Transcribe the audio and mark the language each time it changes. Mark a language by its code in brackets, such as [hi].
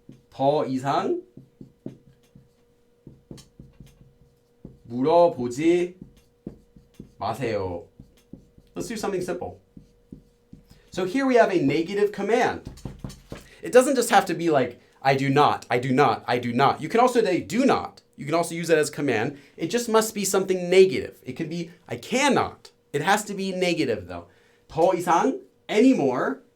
[ko] 더 이상 물어보지 마세요. [en] Let's do something simple. So here we have a negative command. It doesn't just have to be like, I do not, I do not, I do not. You can also say do not. You can also use it as command. It just must be something negative. It can be, I cannot. It has to be negative though. [ko] 더 이상, anymore.